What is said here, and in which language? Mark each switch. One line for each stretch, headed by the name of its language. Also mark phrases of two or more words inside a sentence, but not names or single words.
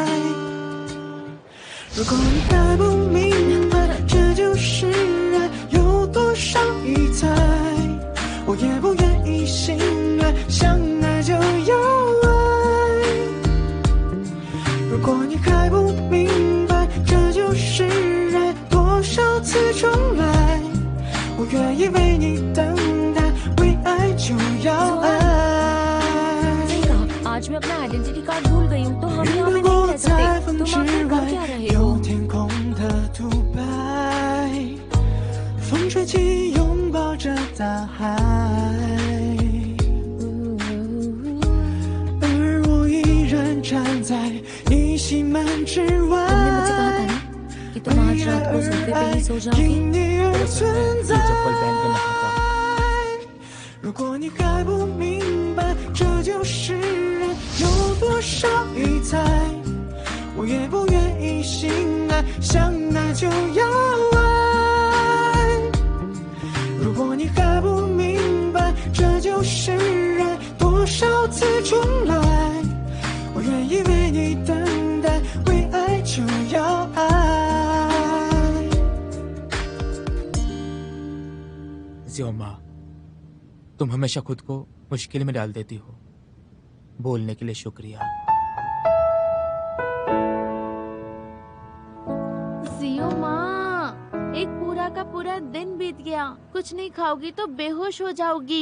Chinese: 如果你还不明白，这就是爱有多少疑猜，我也不愿意醒来，想爱就要爱。如果你还不明白，这就是爱多少次重来，我愿意为你等待，为爱就要爱。
Hindi: आज मैं अपना
English: identity card
Hindi: भूल गई हूँ, तो हम यहाँ पे नहीं रह सकते। तुम आखिर कर क्या रहे हो?
Chinese: 有天空的独白，风吹起，拥抱着大海，而我依然站在你心门之外。
Hindi: तुमने मुझसे कहा था ना कि तुम पे
Chinese: 爱
Hindi: प्लीज हो
Chinese: 因
Hindi: जाओगे?
Chinese: 你而存
Hindi: ये
Chinese: 在。
Hindi: चप्पल पहन के मैं हटा।
Chinese: 如果你还不明白这就是人有多少疑猜，我愿不愿意醒来，想爱就要爱。如果你还不明白这就是爱，多少次重来，我愿意为你等待，为爱就要爱。
Hindi: ज़ियोमा, तुम हमेशा खुद को मुश्किल में डाल देती हो। बोलने के लिए शुक्रिया। जियो माँ, एक पूरा का पूरा दिन बीत गया, कुछ नहीं खाओगी तो बेहोश हो जाओगी।